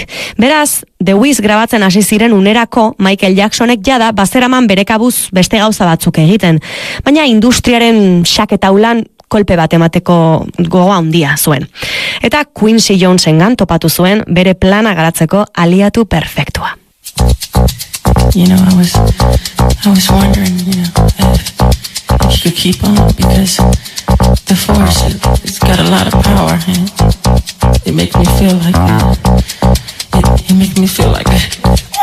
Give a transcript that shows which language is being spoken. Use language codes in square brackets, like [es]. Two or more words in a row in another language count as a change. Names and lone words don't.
[eu] Beraz, The Wiz grabatzen hasi ziren unerako Michael Jacksonek jada bazeraman bere kabuz beste gauza batzuk egiten, baina industriaren xaketaulan kolpe bat emateko gogoa handia zuen. Eta Quincy Jonesengan topatu zuen bere plana garatzeko aliatu perfektua. [en] You know, I was wondering, if you could keep on, because the force, it's got a lot of power, and it makes me feel like it makes me feel like that.